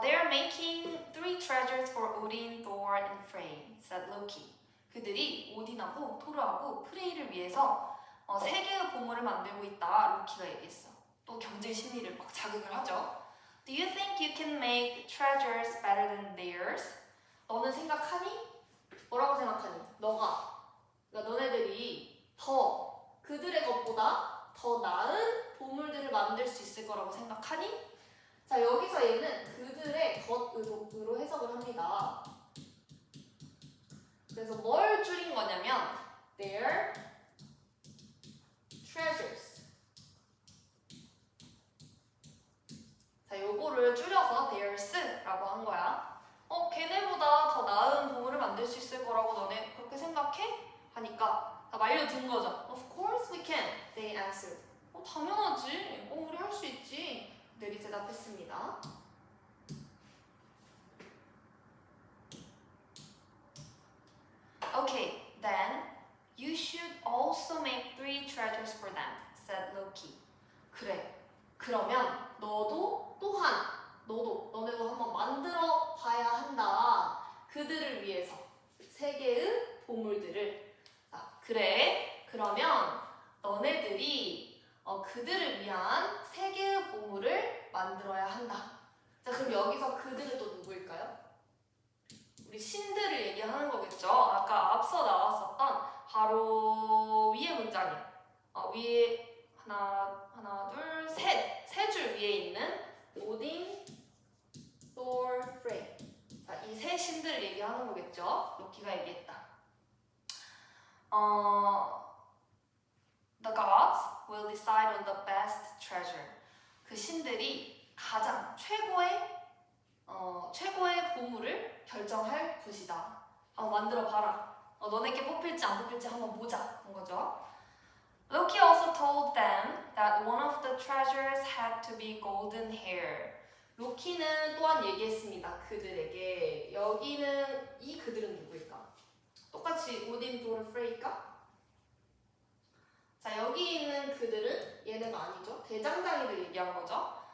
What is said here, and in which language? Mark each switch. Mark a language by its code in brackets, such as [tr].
[en] making 3 treasures for Odin, Thor, and Frey, said Loki. [ko] 그들이 오딘하고 토르하고 프레이를 위해서 3개의 보물을 만들고 있다. 로키가 얘기했어. 또 경쟁 심리를 막 자극을 하죠. [en] Do you think you can make treasures better than theirs? [ko] 너는 생각하니? 뭐라고 생각하니? 그러니까 너네들이 더 그들의 것보다 더 나은 보물들을 만들 수 있을 거라고 생각하니? 자, 여기서 얘는 그들의 것으로 해석을 합니다. 그래서 뭘 줄인 거냐면 [en] their treasures. [ko] 자, 요거를 줄여서 theirs라고 한 거야. 걔네보다 더 나은 보물을 만들 수 있을 거라고 너네 그렇게 생각해? 하니까 말려든 거죠. [en] Of course we can, they answered. [ko] 당연하지. 우리 할 수 있지. 그들이 대답했습니다. [en] Okay, then you should also make 3 treasures for them, said Loki. [ko] 그래. 그러면 너네도 한번 만들어 봐야 한다. 그들을 위해서 3개의 보물들을. 그래. 그러면 너네들이 그들을 위한 3개의 보물을 만들어야 한다. 자, 그럼 여기서 그들은 또 누구일까요? 우리 신들을 얘기하는 거겠죠. 아까 앞서 나왔었던 바로 위에 문장이 위에 하나, 둘, 세 줄 위에 있는 오딘, Thor, Frey. 자, 이 세 신들을 얘기하는 거겠죠. 로키가 얘기했다. [en] The gods will decide on the best treasure. [ko] 그 신들이 가장 최고의 보물을 결정할 것이다. 한번 만들어 봐라. 너네께 뽑힐지 안 뽑힐지 한번 보자. 한 거죠. [en] Loki also told them that one of the treasures had to be golden hair. [ko] 로키는 또한 얘기했습니다. 그들에게. 여기는 이 그들은 누구일까? 똑같이 오딘, 도르, 프레이일까? 자, 여기 있는 그들은 얘네가 아니죠. 대장장이를 얘기한 거죠.